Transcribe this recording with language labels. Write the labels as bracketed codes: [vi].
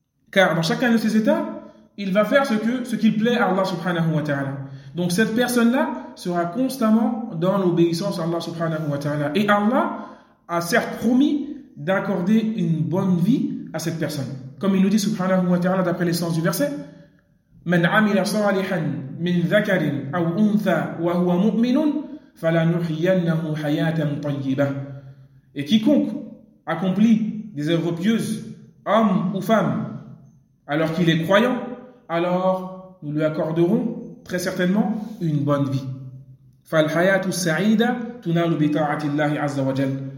[fr] Car dans chacun de ses états, il va faire ce qu'il plaît à Allah subhanahu wa ta'ala. Donc cette personne-là sera constamment dans l'obéissance à Allah subhanahu wa ta'ala. Et Allah a certes promis d'accorder une bonne vie à cette personne. Comme il nous dit subhanahu wa ta'ala d'après l'essence du verset, [ar] من عمل صالحا من ذكر أو أنثى وهو مؤمن فلنحيينه حياة طيبة. [fr] Et quiconque accomplit des œuvres pieuses, homme ou femme, alors qu'il est croyant, alors nous lui accorderons très certainement une bonne vie. [ar] فَالْحَيَاتُ السَّعِيدَ تُنَالُ بِطَاعَةِ اللَّهِ عَزَّ وَجَلْ.